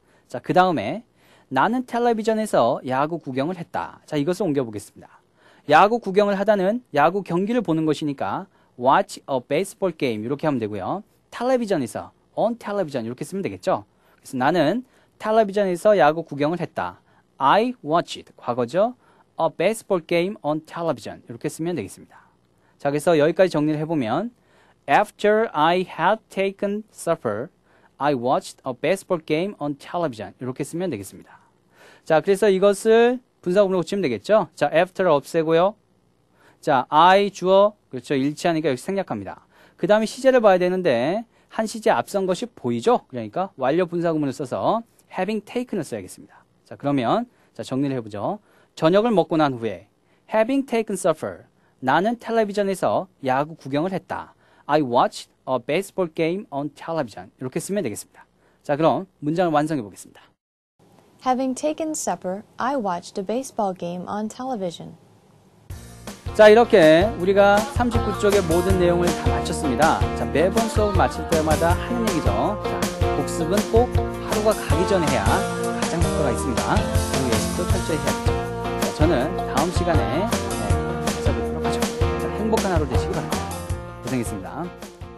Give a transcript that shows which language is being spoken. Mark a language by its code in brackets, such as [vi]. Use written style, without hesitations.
[ko] 자, 그 다음에 나는 텔레비전에서 야구 구경을 했다. 자, 이것을 옮겨보겠습니다. 야구 구경을 하다는 야구 경기를 보는 것이니까 [en] watch a baseball game [ko] 이렇게 하면 되고요. 텔레비전에서 on television 이렇게 쓰면 되겠죠. 그래서 나는 텔레비전에서 야구 구경을 했다. [en] I watched [ko] 과거죠. [en] a baseball game on television [ko] 이렇게 쓰면 되겠습니다. 자, 그래서 여기까지 정리를 해보면 [en] after I had taken supper, I watched a baseball game on television [ko] 이렇게 쓰면 되겠습니다. 자, 그래서 이것을 분사구문으로 고치면 되겠죠. 자, after를 없애고요. 자, I 주어 그렇죠. 일치하니까 여기 생략합니다. 그 다음에 시제를 봐야 되는데 한 시제 앞선 것이 보이죠. 그러니까 완료 분사구문을 써서 having taken을 써야겠습니다. 자, 그러면 자, 정리를 해보죠. 저녁을 먹고 난 후에 [en] having taken supper [ko] 나는 텔레비전에서 야구 구경을 했다. [en] I watched a baseball game on television. [ko] 이렇게 쓰면 되겠습니다. 자, 그럼 문장을 완성해 보겠습니다. [en] Having taken supper, I watched a baseball game on television. [ko] 자, 이렇게 우리가 39쪽의 모든 내용을 다 마쳤습니다. 자, 매번 수업을 마칠 때마다 하는 얘기죠. 자, 복습은 꼭 하루가 가기 전에 해야 가장 효과가 있습니다. 그리고 예습도 철저히 해야겠죠. 자, 저는 다음 시간에 찾아뵙도록 하죠. 자, 행복한 하루 되시기 바랍니다. 고생했습니다.